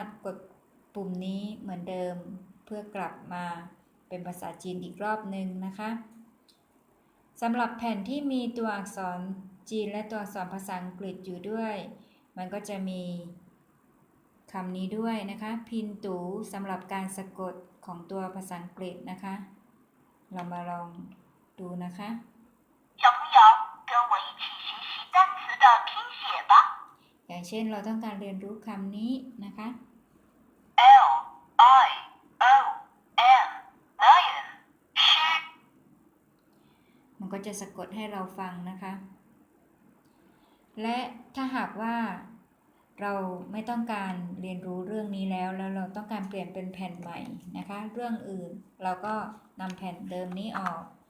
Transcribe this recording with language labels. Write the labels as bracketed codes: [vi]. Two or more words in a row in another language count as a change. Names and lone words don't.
[th] กดปุ่มนี้เหมือนเดิมเพื่อกลับมาเป็นภาษาจีนอีกรอบหนึ่งนะคะสำหรับแผ่นที่มีตัวอัก ษรจีนและตัวอักษรภาษาอังกฤษอยู่ด้วยมันก็จะมีคำนี้ด้วยนะคะพินตูสำหรับการสะกดของตัวภาษาอังกฤษนะคะเรามาลองดูนะคะ [zh] 小朋友跟我一起学习单词的拼写吧 [th] อย่างเช่นเราต้องการเรียนรู้คำนี้นะคะ [en] L I O N lion [th] มันก็จะสะกดให้เราฟังนะคะและถ้าหากว่าเราไม่ต้องการเรียนรู้เรื่องนี้แล้วเราต้องการเปลี่ยนเป็นแผ่นใหม่นะคะเรื่องอื่นเราก็นำแผ่นเดิมนี้ออก